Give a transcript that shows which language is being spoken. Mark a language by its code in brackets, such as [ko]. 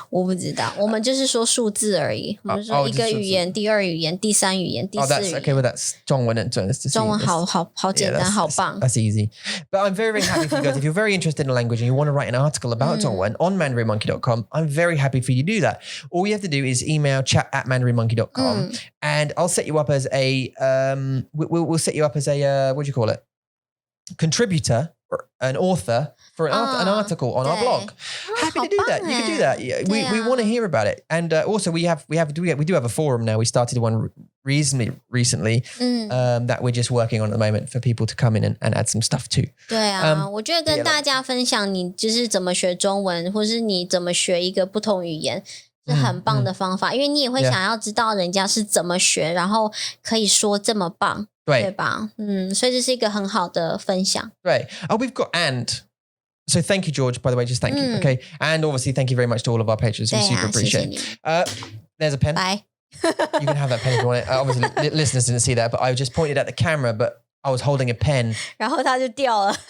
[zh] 我不知道，我们就是说数字而已。我们说一个语言、第二语言、第三语言、第四语言。 [en] Okay, well that's 中文and [zh] 中文好简单，好棒。 [en] That's easy. But I'm very, very happy for you guys. If you're very interested in language and you want to write an article about 中文 on mandarinmonkey.com, I'm very happy for you to do that. All you have to do is email chat@mandarinmonkey.com and I'll set you up as a we'll set you up as a what do you call it? Contributor. An author for an article on our blog. Happy to do that. You can do that. We want to hear about it. And also we do have a forum now. We started one reasonably recently that we're just working on at the moment for people to come in and add some stuff to. [zh] 对啊，我觉得跟大家分享你就是怎么学中文，或是你怎么学一个不同语言。是很棒的方法，因为你也会想要知道人家是怎么学，然后可以说这么棒，对吧？所以这是一个很好的分享。 [en] Right. We've got So thank you, George, by the way, just thank you. Okay. And obviously, thank you very much to all of our patrons. We super appreciate it. There's a pen. Bye. You can have that pen if you want it. Obviously, listeners didn't see that, but I just pointed at the camera, but I was holding a pen. [zh] 然后它就掉了。